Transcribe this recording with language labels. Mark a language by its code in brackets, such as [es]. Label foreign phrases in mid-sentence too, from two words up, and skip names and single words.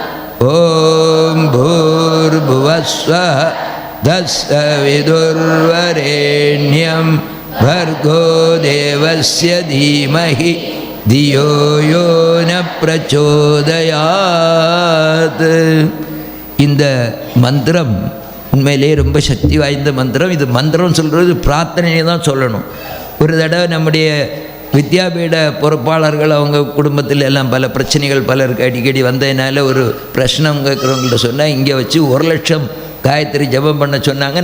[sa] ॐ भूर्भुवस्वः तत्सवितुर्वरेण्यं भर्गो देवस्य धीमहि धियो यो न प्रचोदयात्. [ta] இந்த மந்திரம் உண்மையிலே ரொம்ப சக்தி வாய்ந்த மந்திரம். இது மந்திரம் சொல்கிறது பிரார்த்தனையை தான் சொல்லணும். ஒரு தடவை நம்முடைய வித்யாபீட பொறுப்பாளர்கள் அவங்க குடும்பத்தில் எல்லாம் பல பிரச்சனைகள் பலருக்கு அடிக்கடி வந்ததுனால ஒரு பிரச்சனை கேட்குறவங்கள்ட்ட சொன்னால் இங்கே வச்சு 1,00,000 காயத்ரி ஜபம் பண்ண சொன்னாங்க.